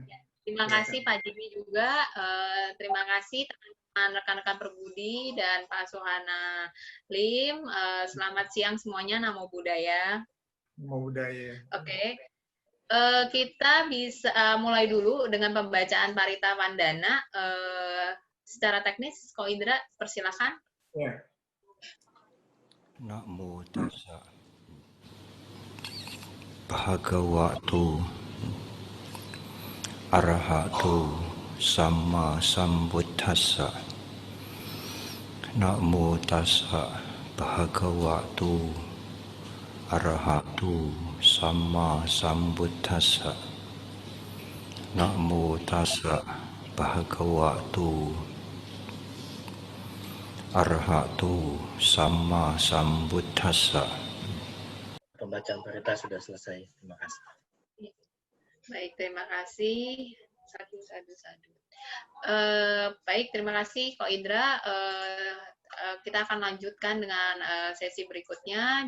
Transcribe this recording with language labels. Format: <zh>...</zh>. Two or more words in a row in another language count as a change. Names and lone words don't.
<id>Terima kasih Pak Jimmy juga, terima kasih teman-teman rekan-rekan Perbudi dan Pak Suhana Lim. Selamat siang semuanya,</id> <pi>Namo Buddhaya. Namo Buddhaya.</pi> <id>Oke. Kita bisa mulai dulu dengan pembacaan Parita Vandana. Secara teknis, Ko Indra, persilakan. Ya.</id> <pi>Namo tassa bhagavato arahato samma sambuddhassa. Namo tassa bhagavato arahato samma sambuddhassa. Namo tassa bhagavato arahato samma sambuddhassa.</pi> <id>Pembacaan Parita sudah selesai. Terima kasih. Baik, terima kasih. Sadu. Baik, terima kasih Ko Indra. Kita akan lanjutkan dengan sesi berikutnya.</id>